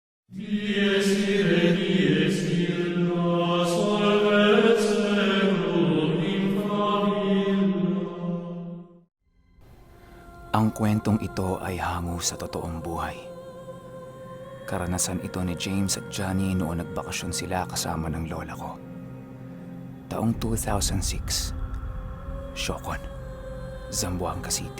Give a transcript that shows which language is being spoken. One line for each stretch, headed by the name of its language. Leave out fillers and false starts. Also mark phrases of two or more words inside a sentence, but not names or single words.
Latin: Dies irae, dies illa, solvet seculum in favilla.
Filipino: Ang kwentong ito ay hango sa totoong buhay. Karanasan ito ni James at Johnny noon nagbakasyon sila kasama ng lola ko. Taong 2006, Siocon, Zamboanga City.